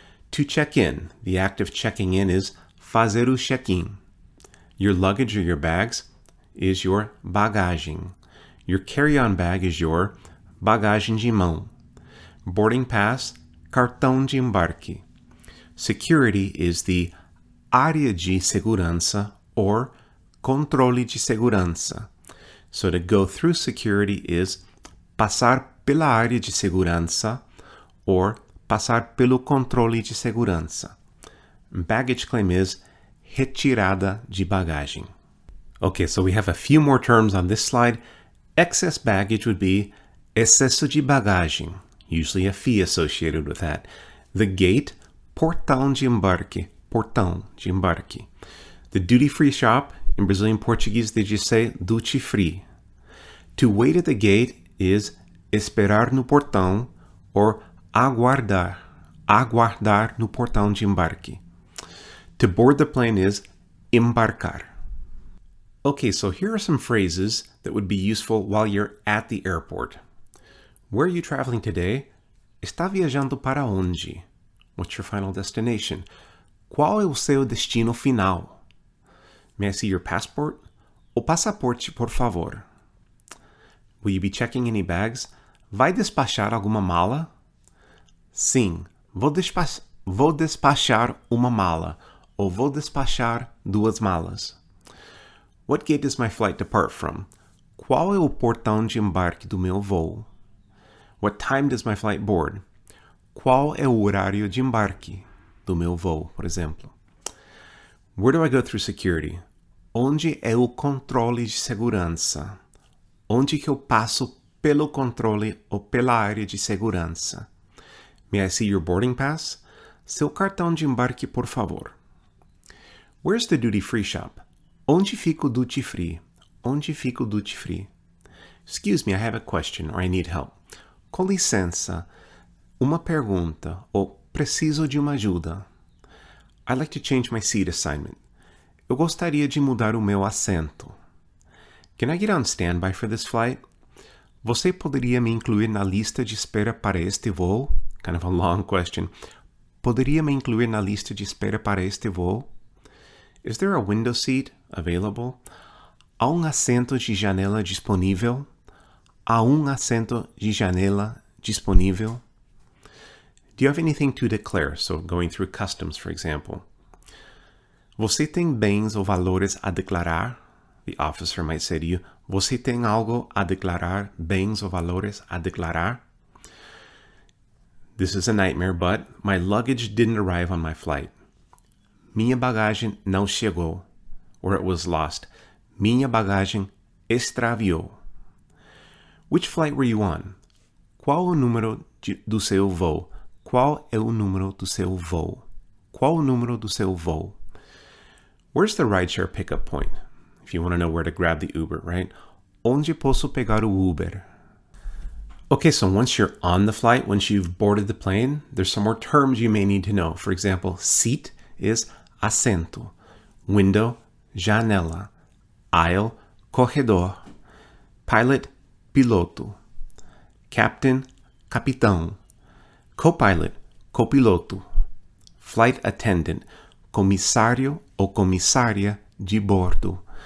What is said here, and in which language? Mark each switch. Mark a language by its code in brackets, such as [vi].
[en] To check in, the act of checking in is [pt] fazer o check-in. [en] Your luggage or your bags is your bagagem. Your carry-on bag is your [pt] bagagem de mão. [en] Boarding pass, [pt] cartão de embarque. [en] Security is the [pt] área de segurança or controle de segurança. [en] So to go through security is [pt] passar pela área de segurança or passar pelo controle de segurança. [en] Baggage claim is [pt] retirada de bagagem. [en] Okay, so we have a few more terms on this slide. Excess baggage would be [pt] excesso de bagagem, [en] usually a fee associated with that. The gate, [pt] portão de embarque, portão de embarque. [en] The duty-free shop, in Brazilian Portuguese, they just say duty-free. To wait at the gate is [pt] esperar no portão or aguardar, aguardar no portão de embarque. [en] To board the plane is embarcar. Okay, so here are some phrases that would be useful while you're at the airport. Where are you traveling today? [pt] Está viajando para onde? [en] What's your final destination? [pt] Qual é o seu destino final? [en] May I see your passport? [pt] O passaporte, por favor. [en] Will you be checking any bags? [pt] Vai despachar alguma mala? Sim, vou despachar uma mala, ou vou despachar duas malas. [en] What gate does my flight depart from? [pt] Qual é o portão de embarque do meu voo? [en] What time does my flight board? [pt] Qual é o horário de embarque do meu voo, por exemplo? [en] Where do I go through security? [pt] Onde é o controle de segurança? Onde que eu passo pelo controle ou pela área de segurança? [en] May I see your boarding pass? [pt] Seu cartão de embarque, por favor. [en] Where's the duty-free shop? [pt] Onde fica o duty-free? Onde fica o duty-free? [en] Excuse me, I have a question or I need help. [pt] Com licença, uma pergunta ou preciso de uma ajuda. [en] I'd like to change my seat assignment. [pt] Eu gostaria de mudar o meu assento. [en] Can I get on standby for this flight? [pt] Você poderia me incluir na lista de espera para este voo? [en] Kind of a long question. [pt] Poderia me incluir na lista de espera para este voo? [en] Is there a window seat available? [pt] Há assento de janela disponível? Há assento de janela disponível? [en] Do you have anything to declare? So going through customs, for example. [pt] Você tem bens ou valores a declarar? [en] The officer might say to you, [pt] você tem algo a declarar? Bens ou valores a declarar? [en] This is a nightmare, but my luggage didn't arrive on my flight. [pt] Minha bagagem não chegou, [en] or it was lost. [pt] Minha bagagem extraviou. [en] Which flight were you on? [pt] Qual o número do seu voo? Qual é o número do seu voo? Qual o número do seu voo? [en] Where's the rideshare pickup point? if you want to know where to grab the Uber, right? [pt] Onde posso pegar o Uber? [en] Okay, so once you're on the flight, once you've boarded the plane, there's some more terms you may need to know. For example, seat is assento, window, janela, aisle, corredor, pilot, piloto, captain, capitão, co-pilot, copiloto, flight attendant, [pt] comissário ou comissária de bordo.